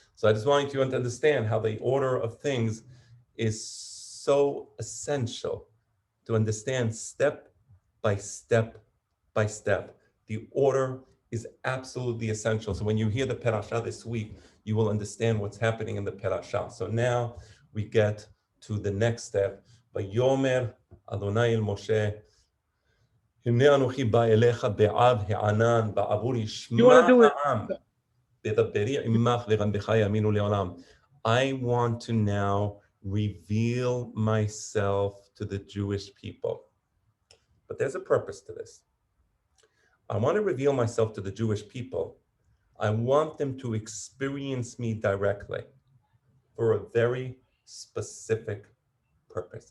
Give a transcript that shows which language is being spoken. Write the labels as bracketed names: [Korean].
[English] So I just want you to understand how the order of things is so essential to understand step by step by step. The order is absolutely essential. So when you hear the Perashat this week, you will understand what's happening in the Perashat. So now we get to the next step. [Hebrew] Vayomer Adonai el Moshe, הנה אנוכי בא אליך בעב הענן בעבור ישמע העם בדברי עמך ורמבך יאמינו לעולם. [English] I want to now reveal myself to the Jewish people. But there's a purpose to this. I want to reveal myself to the Jewish people. I want them to experience me directly for a very specific purpose.